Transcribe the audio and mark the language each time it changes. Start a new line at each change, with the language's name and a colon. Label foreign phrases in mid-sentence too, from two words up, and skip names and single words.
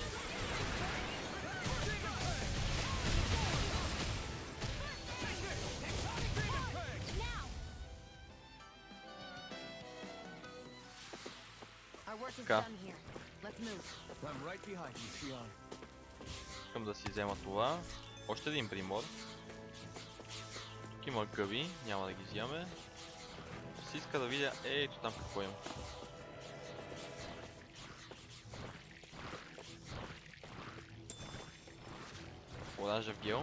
Bulgarian: Така.
English: I'm right behind you, Shion.
Bulgarian: Искам да си взема това. Още един примор. Тук има гъби, няма да ги взимаме. Си иска да видя, ето там какво има. Оранжев гел.